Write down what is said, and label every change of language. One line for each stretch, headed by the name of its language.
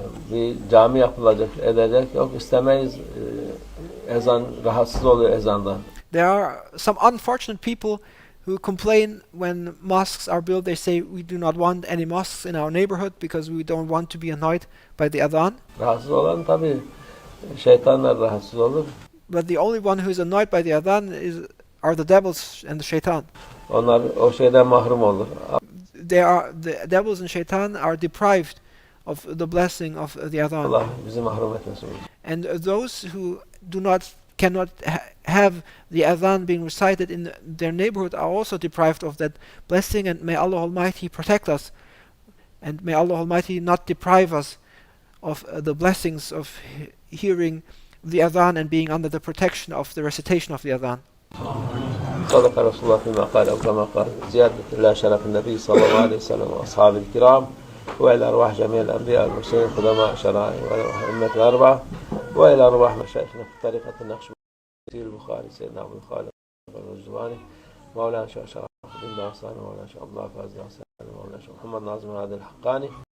Turkish: Bir cami yapılacak, edecek. Yok istemeyiz. Ezan rahatsız oluyor ezandan.
English: There are some unfortunate people who complain when mosques are built. They say we do not want any mosques in our neighborhood because we don't want to be annoyed by the adhan.
Turkish: Rahatsız olan tabii şeytanlar rahatsız olur.
English: But the only one who is annoyed by the adhan are the devils and the shaitan.
Turkish: Onlar o şeyden mahrum olur.
English: The devils and shaitan are deprived of the blessing of the adhan.
Turkish: Allah bizi mahrum etmesin.
English: And those who cannot have the adhan being recited in their neighborhood are also deprived of that blessing, and may Allah Almighty protect us, and may Allah Almighty not deprive us of the blessings of hearing the adhan and being under the protection of the recitation of the adhan.
Arabic: صدق رسول الله فيما قال أو كما قال زيادة الله شرف النبي صلى الله عليه وسلم وأصحابه الكرام وإلى أرواح جميع الأنبياء والمرسلين خدماء شرائع والأئمة الأربعة وإلى أرواح مشايخنا في طريقة النقش البخاري سيدنا أبو خالد الرجواني مولانا شيخ شرف الدين دارساني مولانا شيخ عبد الله فاز دارساني مولانا شيخ محمد ناظم عادل الحقاني